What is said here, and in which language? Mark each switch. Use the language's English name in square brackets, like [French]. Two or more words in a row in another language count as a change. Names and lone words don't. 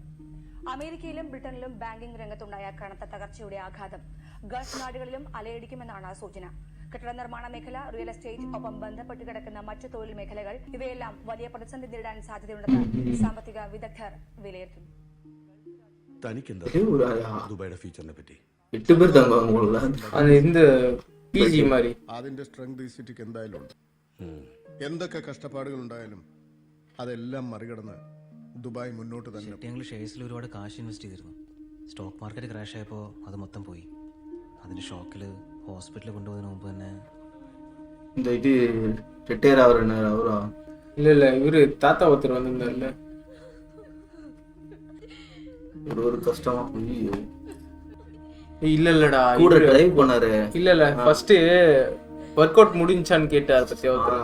[Malayalam] അമേരിക്കയിലും ബ്രിട്ടനിലും ബാങ്കിംഗ് രംഗത്തുണ്ടായ കനത്ത തകർച്ചയുടെ ആഘാതം ഗൾഫ് നാടുകളിലും അലയടിക്കുമെന്നാണ് സൂചന. കെട്ടിട നിർമ്മാണ മേഖല, [English] real estate, [Malayalam] ഒപ്പം ബന്ധപ്പെട്ട് കിടക്കുന്ന മറ്റ് തൊഴിൽ മേഖലകൾ ഇവയെല്ലാം വലിയ പ്രതിസന്ധി നേരിടാൻ സാധ്യതയുണ്ടെന്ന് സാമ്പത്തിക വിദഗ്ധർ വിലയിരുത്തുന്നു. ദുബായിയുടെ ഫ്യൂച്ചറിനെ പറ്റി [Tamil] 8 பேர் தங்குவாங்க. அது இந்த പിജി மாதிரி [Malayalam] അതിന്റെ സ്ട്രെങ്ത് ഈ സിറ്റിക്ക് എന്തായാലും ഉണ്ട്. എന്തൊക്കെ കഷ്ടപ്പാടുകൾ ഉണ്ടായാലും അതെല്ലാം മറികടന്ന് ദുബായ് മുന്നോട്ട് തന്നെ. ഞങ്ങൾ ഷെയർസിൽ ഒരുപാട് കാശ് ഇൻവെസ്റ്റ് ചെയ്തിരുന്നു. [English] stock market crash [Malayalam] ആയപ്പോൾ അത് മൊത്തം പോയി. അതിന്റെ ഷോക്കിൽ ഹോസ്പിറ്റലിൽ കൊണ്ടുപോകുന്നതിന് മുമ്പ് തന്നെ [Tamil] இந்த இது ரிட்டையர் ஆகுறேன்னு அவரா? இல்ல இவரு தாத்தா ஒருத்தர் வந்திருந்தாருல்ல. ஒரு கஷ்டமா போய் இல்லடா கூட டிரைவ் பண்ணாரு. இல்ல [English] first workout [Tamil] முடிஞ்சான்னு கேட்டார் பத்தி ஒருத்தர்.